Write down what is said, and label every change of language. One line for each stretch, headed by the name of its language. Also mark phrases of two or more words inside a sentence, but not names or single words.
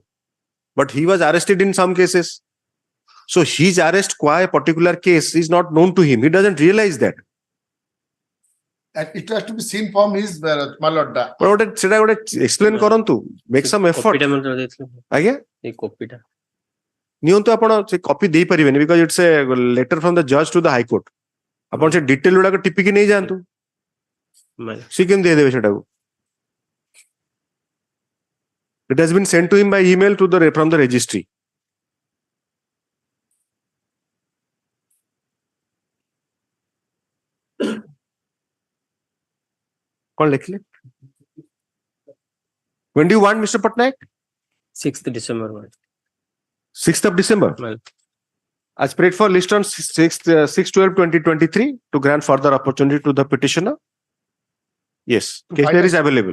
English: But he was arrested in some cases. So his arrest qua a particular case is not known to him. He doesn't realize that. And it has to be seen from his my lord. But explain karantu. Make some effort. Again?
Odia: ନିଅନ୍ତୁ ଆପଣ ସେ କପି ଦେଇପାରିବେନି
English: because it's a letter from the judge to the High Court.
Odia: ଆପଣ ସେ ଡିଟେଲ ଗୁଡାକ ଟିପିକି ନେଇ ଯାଆନ୍ତୁ. ସେ କେମିତି ଦେଇଦେବେ ସେଟାକୁ?
English: It has been sent to him by email to from the registry.
Hindi: कौन लिखले?
English: When do you want, Mr. Patnaik? 6th December. 6th of December. Well, as prayed for list on 6/12/2023 to grant further opportunity to the petitioner. Yes, case there is available.